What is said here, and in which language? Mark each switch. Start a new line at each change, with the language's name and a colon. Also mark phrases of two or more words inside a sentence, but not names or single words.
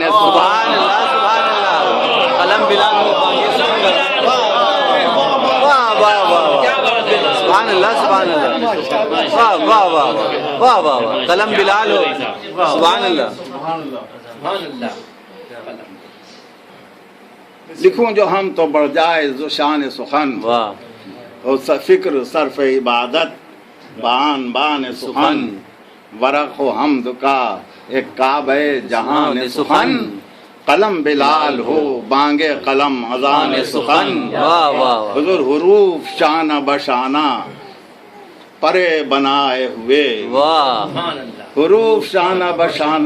Arabic: سبحان اللہ سبحان اللہ،
Urdu: قلم بلال ہو بانگے سبحان اللہ، واہ واہ واہ،
Arabic: سبحان اللہ سبحان اللہ،
Urdu: واہ واہ واہ واہ واہ واہ، قلم بلال ہو،
Arabic: سبحان اللہ.
Urdu: لکھوں جو ہم تو بڑھ جائے ذو شان سخن، واہ اور فکر صرف عبادت بان بان سخن، ورق و حمد کا ایک کعبہ جہان سخن، قلم بلال ہو بانگے قلم اذان سخن. واہ واہ، حضور حروف شانہ بشانہ پرے بنائے ہوئے، واہ حروف شانہ بشانہ